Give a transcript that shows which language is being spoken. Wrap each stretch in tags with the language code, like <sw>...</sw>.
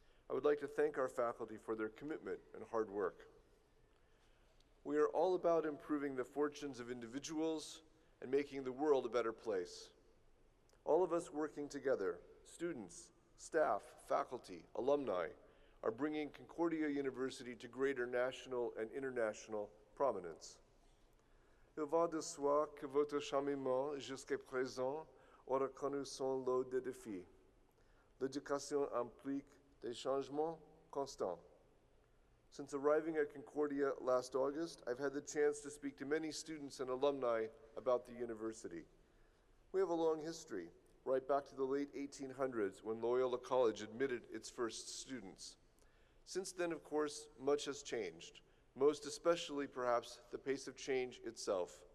<en>I would like to thank our faculty for their commitment and hard work. We are all about improving the fortunes of individuals and making the world a better place. All of us working together, students, staff, faculty, alumni, are bringing Concordia University to greater national and international prominence.</en> <fr>Il va de soi que votre cheminement jusqu'à présent aura connu son lot de défis. L'éducation implique des changements constants.</fr> <en>Since arriving at Concordia last August, I've had the chance to speak to many students and alumni about the university. We have a long history, right back to the late 1800s when Loyola College admitted its first students. Since then, of course, much has changed, most especially perhaps the pace of change itself.</en>